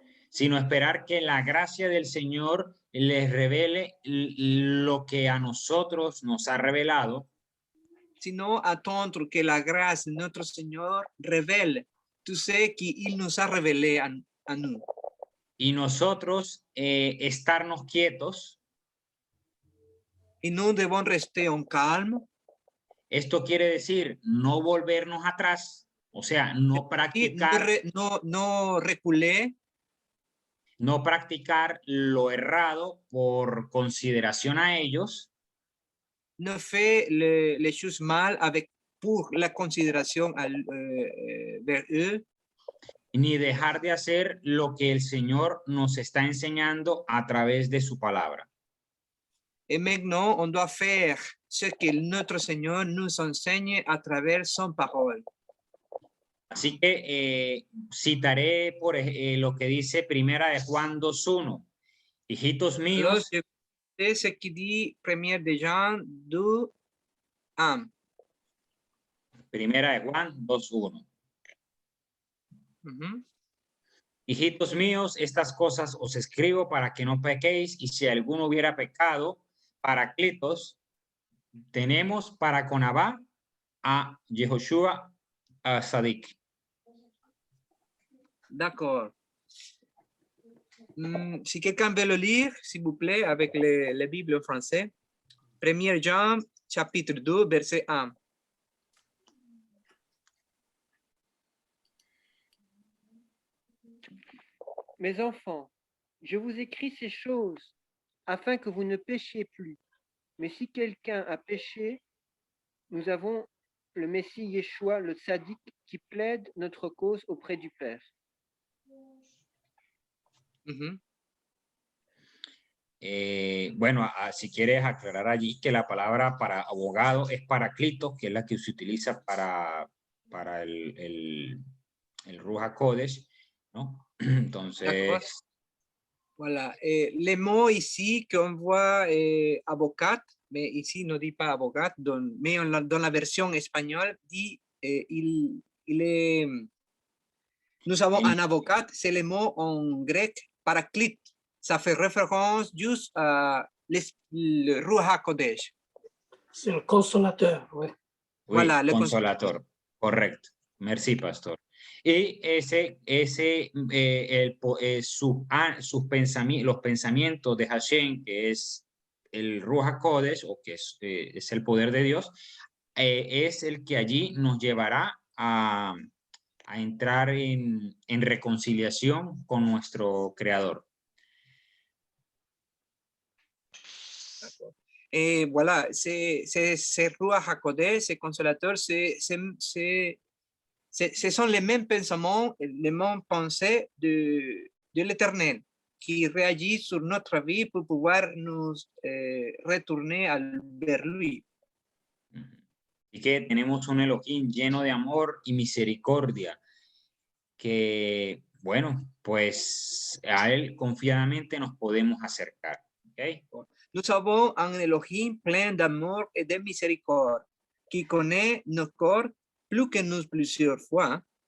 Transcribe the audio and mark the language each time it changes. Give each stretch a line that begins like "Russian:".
Spanish: sino esperar que la gracia del Señor les revele lo que a nosotros nos ha revelado.
French: Sino attendre que la grâce de notre Seigneur révèle tout ce qu'il nous a révélé à nous.
Spanish: Y nosotros estarnos quietos.
French: Y nous devons rester en calme.
Spanish: Esto quiere decir no volvernos atrás, o sea, no practicar.
French: No reculer.
Spanish: No practicar lo errado por consideración a ellos.
French: Ne fait les choses mal pour la considération vers eux.
Spanish: Ni dejar de hacer lo que el Señor nos está enseñando a través de su palabra.
French: Et maintenant, on doit faire ce que notre Seigneur nous enseigne à travers son parole.
Spanish: Así que citaré por lo que dice Primera de Juan 2:1. Hijitos míos.
French: C'est ce qui dit Première de Jean 2:1.
Spanish: Primera de Juan 2:1. Hijitos míos, estas cosas os escribo para que no pequéis, y si alguno hubiera pecado, Paracletos tenemos para con Abba a Yehoshua Sadik.
French: D'accord. Si quelqu'un veut le lire, s'il vous plaît, avec les Bibles en français. 1 Jean, chapitre 2, verset 1. Mes enfants, je vous écris ces choses afin que vous ne péchiez plus. Mais si quelqu'un a péché, nous avons le Messie Yeshua, le Tzaddik, qui plaide notre cause auprès du Père. Mhm.
Spanish: Bueno, si quieres aclarar allí que la palabra para abogado es paraclito, que es la que se utiliza para el Ruach HaKodesh, ¿no? Entonces,
French: Voilà. Les mots ici qu'on voit avocat, mais ici ne dit pas avocat, mais dans la version espagnole dit il est. Nous avons un avocat, c'est le mot en grec paraclite. Ça fait référence juste à le Ruach HaKodesh. C'est le consolateur, oui. oui, Voilà, le
Spanish: consolator. Correcto. Merci, pastor. Y los pensamientos de Hashem, que es el Ruach HaKodesh, o que es el poder de Dios, es el que allí nos llevará a entrar en reconciliación con nuestro Creador.
French: Et voilà, c'est Ruach HaKodesh, c'est consolateur, ce sont les mêmes pensements, les mêmes pensées de l'Éternel qui réagissent sur notre vie pour pouvoir nous retourner vers lui.
Spanish: Y que tenemos un Elohim lleno de amor y misericordia, que, bueno, pues a él confiadamente nos podemos acercar. ¿Okay?
French: Nous avons un Elohim plein d'amour et de miséricorde qui connaît nos corps plus que nous plusieurs fois.